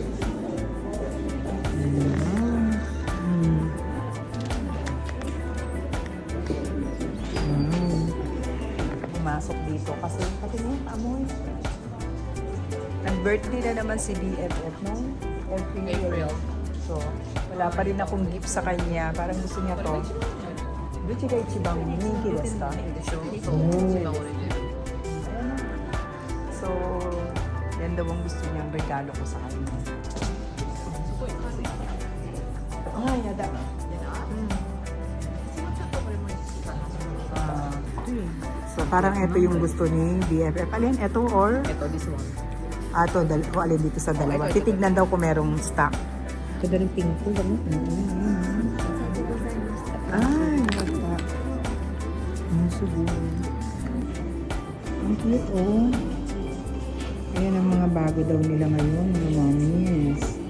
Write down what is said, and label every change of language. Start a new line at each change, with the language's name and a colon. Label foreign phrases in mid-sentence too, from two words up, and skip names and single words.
Filipino: Pumasok dito kasi mo, amoy. Nag-birthday na naman si BFF, no? April. So, wala pa rin akong gift sa kanya. Parang gusto niya to.
Japanese: どっち が 一番 人気 です か?
Filipino: So, yan daw ang gusto niyang regalo ko sa kanya. Ah, yada. So, parang ito yung gusto ni BFF. Alin? Ito or? Ito,
English: this one.
Filipino: Ah, ito. Alin dito sa dalawa. Titignan daw kung merong stock. Ganda ng pink po. Ay, nagpa. Ang siguro. Ang cute, oh. Ayan ang mga bago daw nila ngayon, mga mommies.